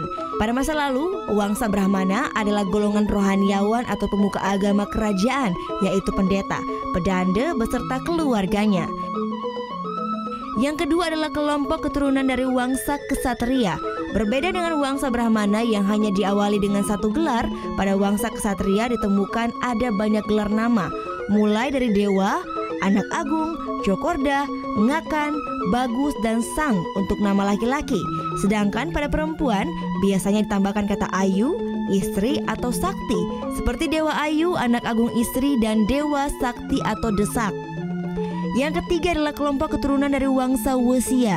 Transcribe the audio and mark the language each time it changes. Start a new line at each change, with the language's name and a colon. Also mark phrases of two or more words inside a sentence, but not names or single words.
Indonesian: Pada masa lalu, Wangsa Brahmana adalah golongan rohaniawan atau pemuka agama kerajaan, yaitu pendeta, pedanda beserta keluarganya. Yang kedua adalah kelompok keturunan dari Wangsa Ksatria. Berbeda dengan Wangsa Brahmana yang hanya diawali dengan 1 gelar, pada Wangsa Ksatria ditemukan ada banyak gelar nama, mulai dari dewa, anak agung, Jokorda, Ngakan, Bagus, dan Sang untuk nama laki-laki. Sedangkan pada perempuan biasanya ditambahkan kata Ayu, istri atau Sakti, seperti Dewa Ayu, anak agung istri, dan Dewa Sakti atau Desak. Yang ketiga adalah kelompok keturunan dari Wangsa Wesia.